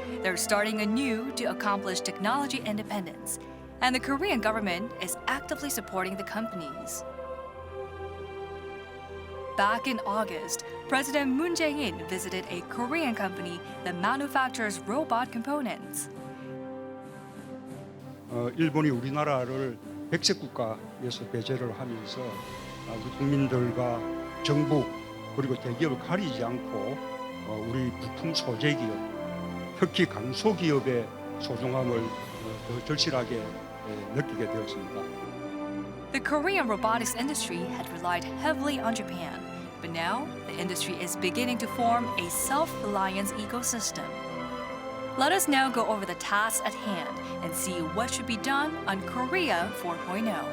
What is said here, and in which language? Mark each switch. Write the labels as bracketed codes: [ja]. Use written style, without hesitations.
[en] They're starting anew to accomplish technology independence, and the Korean government is actively supporting the companies. Back in August, President Moon Jae-in visited a Korean company that manufactures robot components. [ko] 일본이 우리나라를 백색 국가에서 배제를 하면서 우리 국민들과 정부 그리고 대기업을 가리지 않고 우리 부품 소재 기업, 특히 강소기업의 소중함을 더 절실하게 느끼게 되었습니다. [en] The Korean robotics industry had relied heavily on Japan, but now the industry is beginning to form a self-reliance ecosystem. Let us now go over the tasks at hand and see what should be done on Korea 4.0.